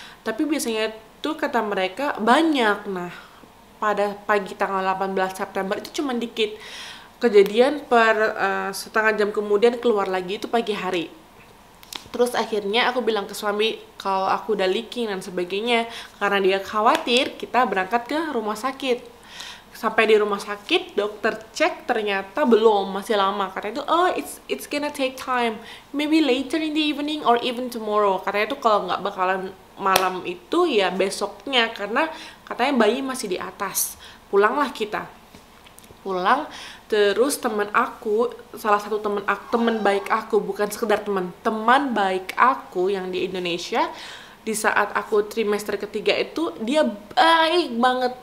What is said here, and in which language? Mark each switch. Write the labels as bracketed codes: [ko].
[id] Tapi biasanya itu kata mereka banyak. Nah, pada pagi tanggal 18 September itu cuma dikit. Kejadian per setengah jam kemudian keluar lagi itu pagi hari. Terus akhirnya aku bilang ke suami kalau aku udah leaking dan sebagainya. Karena dia khawatir, kita berangkat ke rumah sakit. Sampai di rumah sakit, dokter cek ternyata belum, masih lama. Katanya itu, [en] it's gonna take time. Maybe later in the evening or even tomorrow. [id] Katanya itu kalau nggak bakalan malam itu ya besoknya. Karena katanya bayi masih di atas. Pulanglah kita. Pulang, terus teman aku, salah satu teman baik aku, bukan sekedar teman baik aku yang di Indonesia, di saat aku trimester ketiga itu dia baik banget.